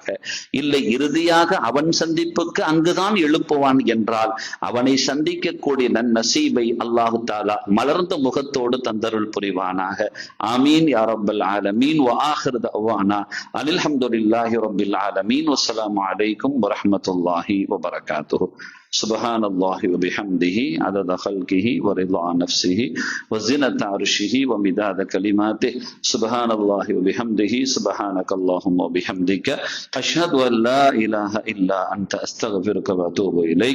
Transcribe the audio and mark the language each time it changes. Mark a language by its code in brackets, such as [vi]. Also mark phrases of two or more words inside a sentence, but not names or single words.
[ta] இல்லை இறுதியாக அவன் சந்திப்புக்கு அங்குதான் எழுப்புவான் என்றால் அவனை சந்திக்கக்கூடிய நன்னசீபை [ar] الله تعالى [ta] மலர்ந்த முகத்தோடு தந்தருள் புரிவானாக. [ar] آمين يا رب العالمين. وآخر دعوانا أن الحمد لله رب العالمين. والسلام عليكم ورحمة الله وبركاته. سبحان الله وبحمده عدد خلقه ورضا نفسه وزنة عرشه ومداد كلماته. سبحان الله وبحمده سبحانك اللهم وبحمدك أشهد أن لا إله إلا أنت أستغفرك وأتوب إليك.